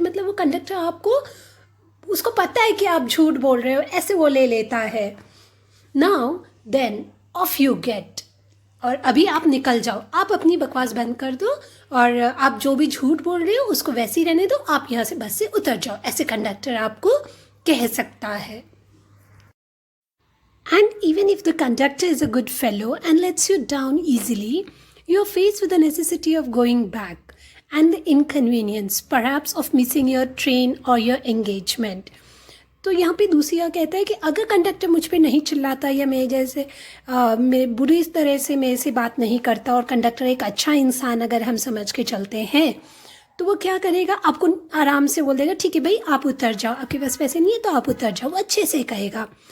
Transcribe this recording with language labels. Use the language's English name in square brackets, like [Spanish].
[Hindi] मतलब वो कंडक्टर आपको, उसको पता है कि आप झूठ बोल रहे हो, ऐसे वो ले लेता है। [English] now then off you get, [Hindi] और अभी आप निकल जाओ, आप अपनी बकवास बंद कर दो और आप जो भी झूठ बोल रहे हो उसको वैसे ही रहने दो, आप यहाँ से बस से उतर जाओ, ऐसे कंडक्टर आपको कह सकता है। [English] And even if the conductor is a good fellow and lets you down easily, you are faced with the necessity of going back and the inconvenience, perhaps, of missing your train or your engagement. [Hindi] तो यहाँ पे दूसरा कहता है कि अगर conductor मुझ पे नहीं चिल्लाता या मैं जैसे मेरे बुरी तरह से मेरे से बात नहीं करता, और कंडक्टर एक अच्छा इंसान अगर हम समझ के चलते हैं, तो वो क्या करेगा, आपको आराम से बोल देगा ठीक है भाई आप उतर जाओ, आपके पास पैसे नहीं है तो आप उतर जाओ, वो अच्छे से कहेगा।